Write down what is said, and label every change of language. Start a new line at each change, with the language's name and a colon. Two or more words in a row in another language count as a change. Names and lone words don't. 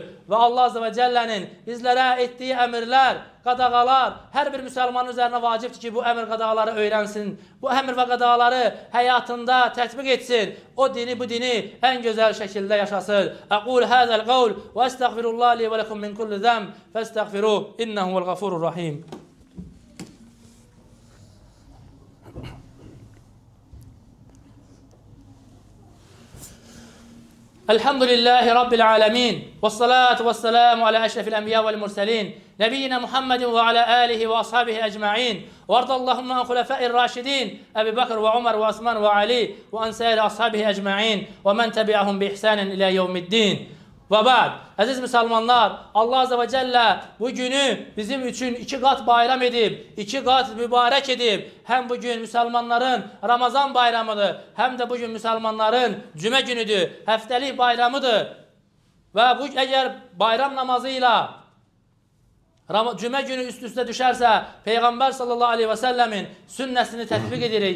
Azerbaijani: Və Allah
Arabic: عز وجل
Azerbaijani: bizlərə etdiyi əmirlər, qadağalar, hər bir müsəlmanın üzərinə vacibdir ki, bu əmr qadağaları öyrənsin. Bu əmr və qadağaları həyatında tətbiq etsin. O dini, bu dini ən gözəl şəkildə yaşasın.
Arabic: أقول هذا القول وأستغفر الله لي ولكم من كل ذنب فاستغفروه إنه هو الغفور الرحيم. الحمد لله رب العالمين والصلاة والسلام على أشرف الأنبياء والمرسلين نبينا محمد وعلى آله وأصحابه أجمعين وارض اللهم عن خلفاء الراشدين أبي بكر وعمر وعثمان وعلي وعن سائر أصحابه أجمعين ومن تبعهم بإحسان إلى يوم الدين. وبعد,
Azerbaijani: əziz müsəlmanlar, Allah
Arabic: عز وجل
Azerbaijani: bu günü bizim üçün 2 qat bayram edib, 2 qat mübarək edib. Həm bu gün müsəlmanların Ramazan bayramıdır, həm də bu gün müsəlmanların cümə günüdür, həftəlik bayramıdır. Və bu əgər bayram namazı ilə Cümə günü üst-üstə düşərsə, Peyğəmbər
Arabic: صلى الله عليه وسلم
Azerbaijani: sünnəsini tətbiq edirik.